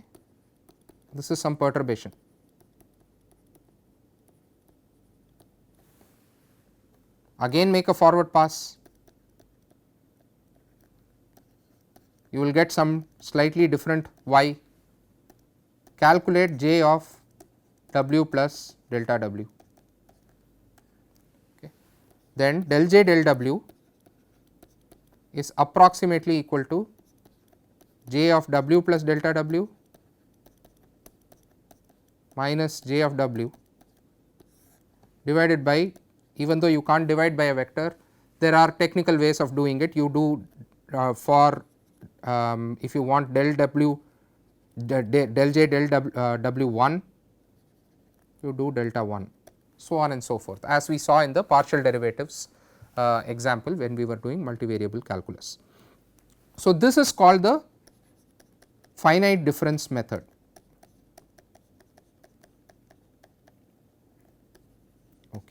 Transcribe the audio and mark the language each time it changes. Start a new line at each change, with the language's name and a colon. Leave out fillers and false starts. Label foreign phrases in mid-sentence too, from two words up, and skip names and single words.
English: This is some perturbation. Again make a forward pass, you will get some slightly different y, calculate j of W plus delta W. Okay. Then del j del W is approximately equal to j of W plus delta W minus j of W divided by, even though you can't divide by a vector, there are technical ways of doing it. You do for if you want del W del j del W 1, you do delta 1, so on and so forth, as we saw in the partial derivatives example when we were doing multivariable calculus. So, this is called the finite difference method. Okay.